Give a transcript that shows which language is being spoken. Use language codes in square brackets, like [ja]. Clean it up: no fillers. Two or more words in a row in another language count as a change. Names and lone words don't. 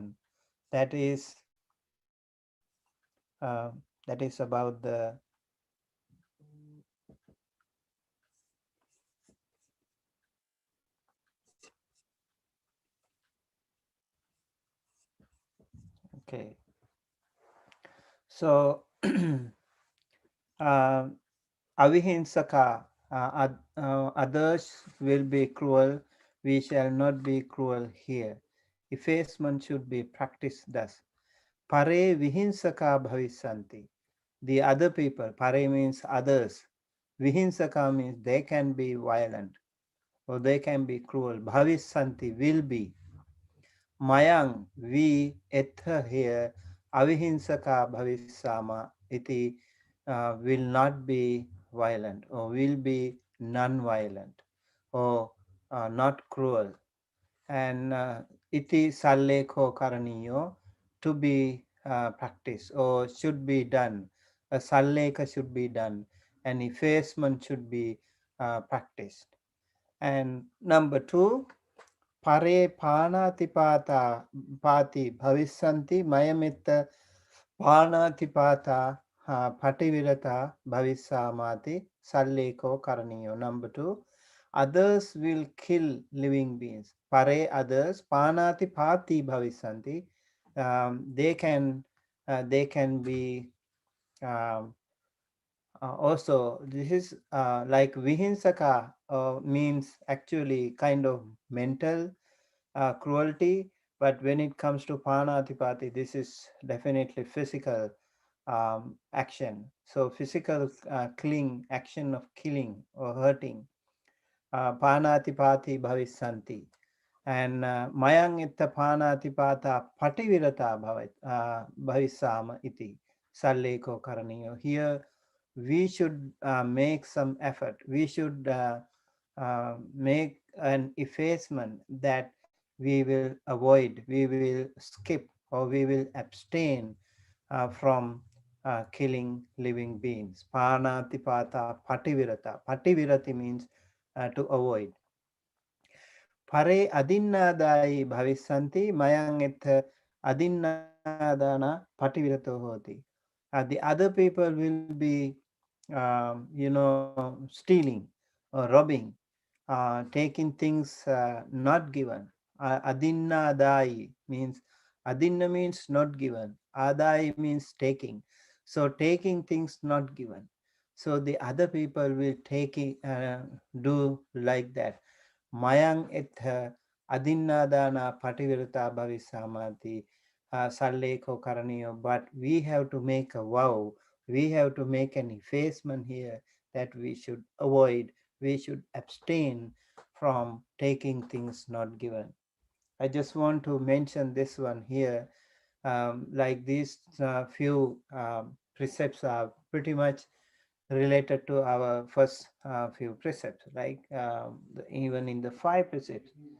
[en] That is about the okay. So avihinsaka, others will be cruel, we shall not be cruel here. Effacement should be practiced thus. [pi] Pare vihinsaka bhavisanti. [en] The other people, pare means others. Vihinsaka means they can be violent or they can be cruel. Bhavisanti will be. Mayang, we, etha here, [pi] avihinsaka bhavisama, iti [en] will not be violent or will be non-violent or not cruel. [pi] And iti sallekho karaniyo, [en] to be practiced or should be done. A sallekha should be done and effacement should be practiced. And number two, [pi] pare panatipata pati bhavisanti mayamitta panatipata pativirata bhavisamati salleko karaniyo. [en] Number 2, others will kill living beings. Pare, others, [pi] panati pati bhavisanti. [en] They can be um, also, this is like vihinsaka means actually kind of mental cruelty, but when it comes to panatipati, this is definitely physical action. So physical killing, action of killing or hurting. [pi] Panatipati bhavisanti. And mayang itta panatipata pativirata bhavisama iti salleko karaniyo. [en] Here we should make some effort. We should make an effacement that we will avoid, we will skip, or we will abstain from killing living beings. [pi] Panatipata pativirata. [en] Pativirati means to avoid. [pi] Pare adinnadayi bhavisanti mayang et adinnadana pativirato hoti. [en] The other people will be, stealing or robbing, taking things not given. Adinnadayi means, adinna means not given. Adai means taking. So taking things not given. So the other people will do like that. [pi] Mayang et adinnadana pativirata bhavisamati salleko karaniyo. [en] But we have to make a vow, we have to make an effacement here that we should avoid, we should abstain from taking things not given. I just want to mention this one here. Like these few precepts are pretty much related to our first few precepts, like even in the five precepts.